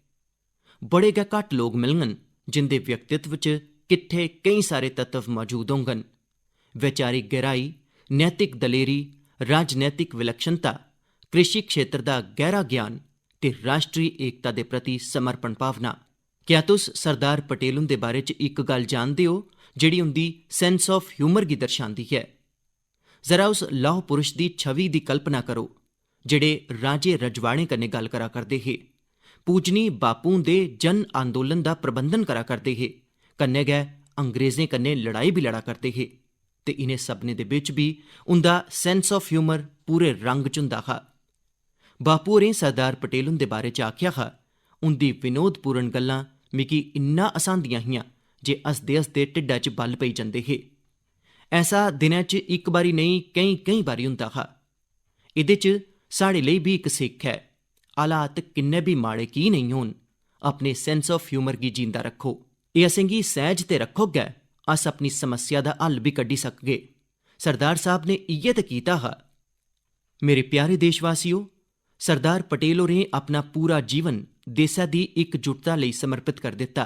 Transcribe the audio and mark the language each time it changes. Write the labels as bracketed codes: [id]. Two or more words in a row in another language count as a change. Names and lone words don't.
[doi] बड़े गै घट्ट लोक मिलङन जिंदे व्यक्तित्व च किट्ठे केईं सारे तत्व मौजूद होङन। वैचारिक गहराई, नैतिक दलेरी, राजनैतिक विलक्षणता, कृषि क्षेत्र दा गैह्रा ज्ञान ते राष्ट्री एकता दे प्रति समर्पण भावना। क्या तुस सरदार पटेल हुंदे बारे च इक गल्ल जानदे हो जेह्ड़ी उंदी [en] sense of humour [doi] गी दर्शांदी है? जरा उस लौह पुरुष दी छवि दी कल्पना करो जेह्ड़े राजे रजवाड़ें कन्नै गल्ल करा करदे हे, पूजनी बापू दे जन आंदोलन दा प्रबंधन करा करदे हे, कन्नै गै अंग्रेजें कन्नै लड़ाई भी लड़ा करदे हे ते इनें सभनें दे बिच बी उंदा [en] sense of humour [doi] पूरे रंग च हुंदा हा। बापू होरें सरदार पटेल हुंदे बारे च आख्या हा, उंदी विनोदपूर्ण गल्लां मिगी इन्ना हसांदियां हियां जे हसदे हसदे ढिड्डा च बल पेई जंदे हे। ऐसा दिनै च इक बारी नेईं केईं बारी हुंदा हा। एह्दे च साढ़े लेई बी इक सिक्ख ऐ, हालात किन्ने भी माड़े की नेईं होन, अपने [en] sense of humour [doi] गी जींदा रक्खो। एह् असेंगी सैह्ज ते रक्खोग गै अस अपनी समस्या दा हल बी कड्ढी सकगे। सरदार साहब ने इ'यै ते कीता हा। मेरे प्यारे देशवासियों, सरदार पटेल होरें अपना पूरा जीवन देशा दी इकजुटता लेई समर्पित कर दित्ता।